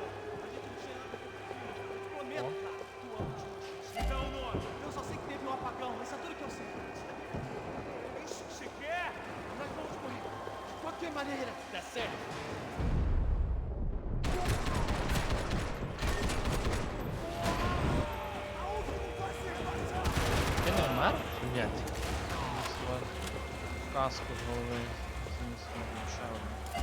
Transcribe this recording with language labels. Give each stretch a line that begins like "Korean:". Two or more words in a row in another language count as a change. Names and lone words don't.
Portuguese: A gente não tinha nada a ver com aquilo. Eu te prometo, cara, tua última chance. Então, nome, eu só sei que teve um apagão, isso é tudo que eu sei. É isso que você quer? Nós vamos morrer. De qualquer maneira, dá certo.
Ukrainian: Ти не вмер? Блять. Каску з голови. Ще одне.